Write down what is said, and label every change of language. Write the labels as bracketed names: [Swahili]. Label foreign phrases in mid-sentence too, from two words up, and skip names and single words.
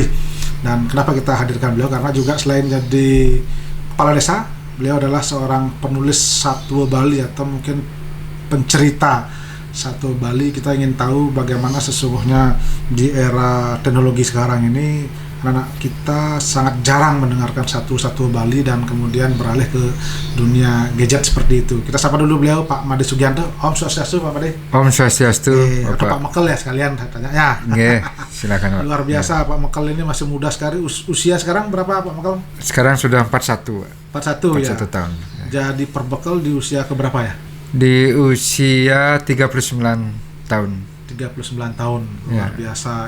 [Indonesian] Dan kenapa kita hadirkan beliau? Karena juga selain jadi kepala desa, beliau adalah seorang penulis Satwa Bali atau mungkin pencerita Satwa Bali. Kita ingin tahu bagaimana sesungguhnya di era teknologi sekarang ini anak kita sangat jarang mendengarkan satwa Bali dan kemudian beralih ke dunia gadget seperti itu. Kita sapa dulu beliau, Pak Made Sugianto. [Balinese] Om Swastiastu, [Indonesian] Pak Made. [Balinese] Om Swastiastu. [Indonesian] Pak Mekel ya sekalian tanya ya. Silakan Pak. Luar biasa Pak Mekel ini masih muda sekali. Usia sekarang berapa Pak Mekel? Sekarang sudah 41. 41 ya. 41 tahun. Jadi perbekel di usia keberapa ya? Di usia 39 tahun. 39 tahun. Luar biasa.